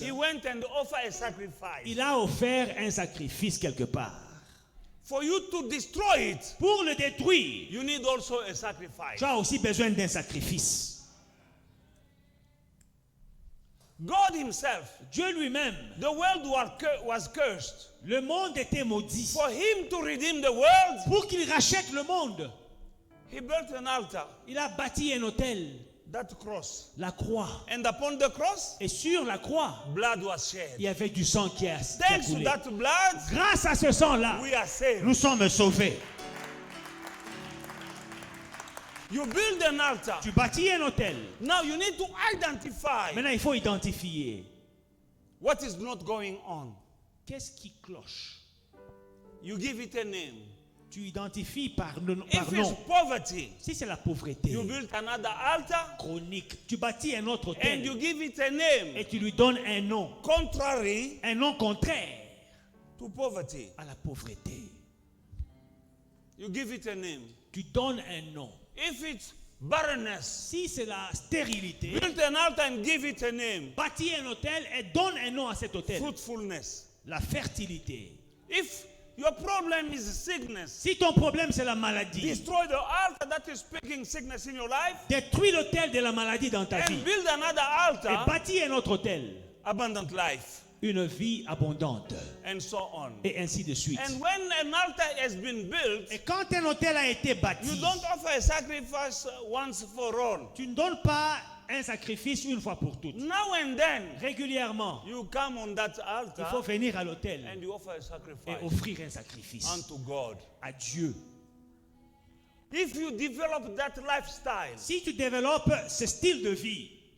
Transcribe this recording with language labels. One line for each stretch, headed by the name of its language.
English: he went and offered a sacrifice.
French: il a offert un sacrifice quelque part.
English: For you to destroy it,
French: Pour le détruire,
English: you need also a sacrifice.
French: tu as aussi besoin d'un sacrifice.
English: God himself,
French: Dieu lui-même,
English: the world was cursed.
French: le monde était maudit.
English: For him to redeem the world,
French: Pour qu'il rachète le monde,
English: he built an altar,
French: il a bâti un autel,
English: that cross.
French: la croix.
English: And upon the cross,
French: Et sur la croix,
English: blood was shed.
French: il y avait du sang qui a
English: Thanks to
French: coulé.
English: that blood,
French: Grâce à ce sang-là,
English: we are saved.
French: nous sommes sauvés.
English: You build an altar.
French: Tu bâtis un autel.
English: Now you need to identify
French: Maintenant, il faut identifier
English: what is not going on.
French: qu'est-ce qui cloche.
English: You give it a name.
French: Tu identifies par nom.
English: If it's poverty,
French: Si c'est la pauvreté
English: you build another altar
French: chronique, tu bâtis un autre
English: and
French: autel
English: you give it a name
French: et tu lui donnes un nom contraire
English: to poverty.
French: à la pauvreté.
English: You give it a name.
French: Tu donnes un nom.
English: If it's barrenness,
French: Si c'est la stérilité,
English: build an altar and give it a name.
French: bâtis un autel et donne un nom à cet autel.
English: Fruitfulness.
French: La fertilité.
English: If your problem is sickness,
French: Si ton problème c'est la maladie,
English: destroy the altar that is speaking sickness in your life
French: détruis l'autel de la maladie dans ta vie
English: and build another
French: et
English: altar,
French: bâtis un autre autel.
English: abundant life,
French: Une vie abondante
English: and so on.
French: et ainsi de suite.
English: And when an altar has been built,
French: Et quand un autel a été
English: you
French: bâti,
English: don't offer a sacrifice once for all.
French: tu ne donnes pas un sacrifice une fois pour toutes.
English: Now and then,
French: Régulièrement,
English: you come on that
French: il faut
English: altar
French: venir à l'autel
English: and you offer a
French: et
English: sacrifice
French: offrir un sacrifice
English: unto God.
French: à Dieu.
English: If you develop that lifestyle
French: Si tu développes ce style de vie,